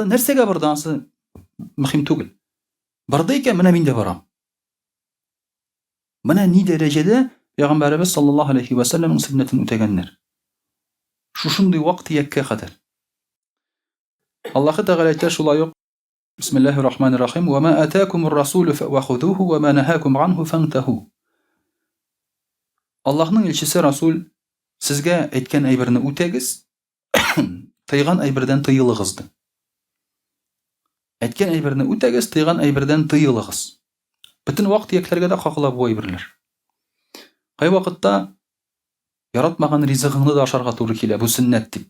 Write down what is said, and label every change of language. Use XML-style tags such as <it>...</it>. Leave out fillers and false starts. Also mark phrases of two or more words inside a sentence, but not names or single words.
<tt>Нәрсәгә борды? Анысы мөһим түгел. Барды икән, менә мин дә барам. Менә ни дәрәҗәдә Пәйгамбәрбез</tt> <ar>صلى الله عليه وسلم</ar> <tt>сөннәтен үтәгәннәр. Шушындый вакыт-якка кадәр. Аллаһы Тәгалә әйтә шулай ук:</tt> <ar>بسم الله الرحمن الرحيم. وما آتاكم الرسول فخذوه وما نهاكم عنه فانتهوا.</ar> <tt>Аллаһның илчесе Расул сезгә әйткән әйберне үтәгез, тыйган әйбердән тыелыгыз ди. Әйткән әйберне үтәгез, тыйган әйбердән тыелыгыз. Бөтен вакыт-якләргә дә кагыла бу әйберләр. Кай вакытта яратмаган ризыгыңны да ашарга туры килә, бу сөннәт дип.</tt>